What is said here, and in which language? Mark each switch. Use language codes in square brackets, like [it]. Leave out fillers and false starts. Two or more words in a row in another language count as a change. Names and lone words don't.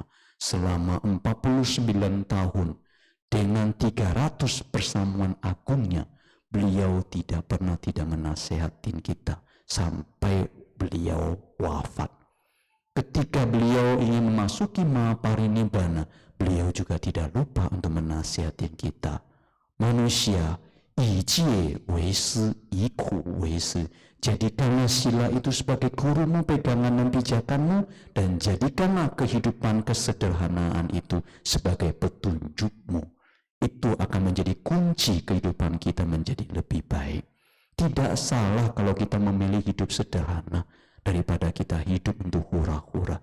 [id] Selama 49 tahun dengan 300 persamuan agungnya, beliau tidak pernah tidak menasihatin kita sampai beliau wafat. Ketika beliau ingin memasuki Mahaparinibbana, beliau juga tidak lupa untuk menasihatin kita. Manusia, [zh] 以戒为师，以苦为师. [id] Jadikanlah sila itu sebagai gurumu, pegangan dan pijakanmu, dan jadikanlah kehidupan kesederhanaan itu sebagai petunjukmu. Itu akan menjadi kunci kehidupan kita menjadi lebih baik. Tidak salah kalau kita memilih hidup sederhana daripada kita hidup untuk hura-hura.